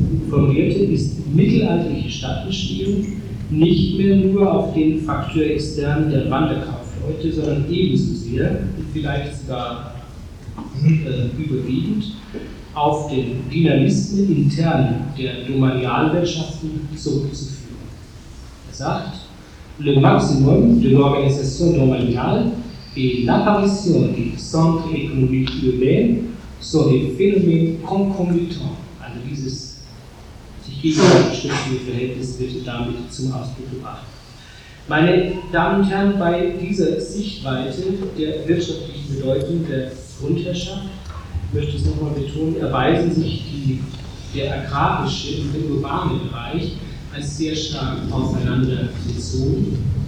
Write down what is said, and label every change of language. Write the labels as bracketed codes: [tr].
[de] formulierte, ist mittelalterliche Stadtbestehung nicht mehr nur auf den Faktor extern der Wanderkaufleute, sondern ebenso sehr, vielleicht sogar überwiegend, auf den Dynamismus intern der Domanialwirtschaften zurückzuführen. Er sagt, [fr] le maximum de l'organisation domaniale et l'apparition des centres économiques urbains sont des phénomènes concomitants. [de] Also dieses sich gegenseitig stützende Verhältnis wird damit zum Ausdruck gebracht. Meine Damen und Herren, bei dieser Sichtweise der wirtschaftlichen Bedeutung der Grundherrschaft möchte ich es nochmal betonen, erweisen sich der agrarische und der urbane Bereich als sehr stark aufeinandergezogen.